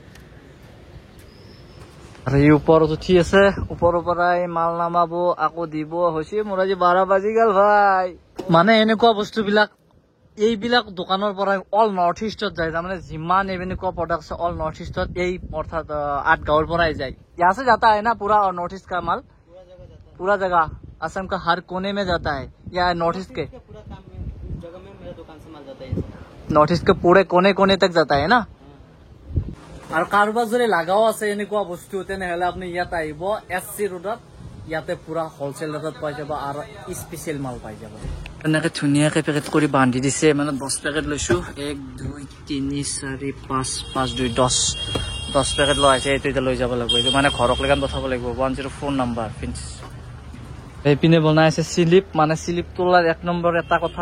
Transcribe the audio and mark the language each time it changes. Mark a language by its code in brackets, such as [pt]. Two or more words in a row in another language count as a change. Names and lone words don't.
[as] আৰু এই ওপৰত উঠি আছে ওপৰৰ পৰাই মাল নামাব আকৌ দিব হৈছে মোৰ আজি 12 বাজি গল ভাই মানে এনেকুৱা বস্তুবিলাক এইবিলাক দোকানৰ পৰা অল নৰ্থ ইষ্টত যায় তাৰমানে যিমান এনেকুৱা প্ৰডাক্ট আছে অল নৰ্থ ইষ্টত এই অৰ্থাৎ আটগাঁৱৰ পৰাই যায় [hi] यहाँ से जाता है ना पूरा नॉर्थ ईस्ट का माल पूरा जगह असम का हर कोने में जाता है या नॉर्थ ईस्ट के नॉर्थ ईस्ट के पूरे कोने कोने तक जाता है ना और कारोबार [as] যদি লাগাও আছে এনেকুৱা বস্তু তেনেহলে আপনি ইয়াত আহিব এসসি ৰোডত ইয়াতে পুৰা হোলসেল ৰেটত পাই যাব আৰু স্পেশাল মাল পাই যাব এনেকে ধুনিয়াকে পেকেট কৰি বান্ধি দিছে মানে 10 পেকেট লৈছো 1 2 3 4 5 5 2 10 পেকেট লইছে এইটো লৈ যাব লাগিব এইটো মানে ঘৰক লাগান পঠাব লাগিব 104 নাম্বাৰ ফিনিশ এইপিনে বনাই আছে স্লিপ মানে স্লিপ তোলাৰ এক নম্বৰ এটা কথা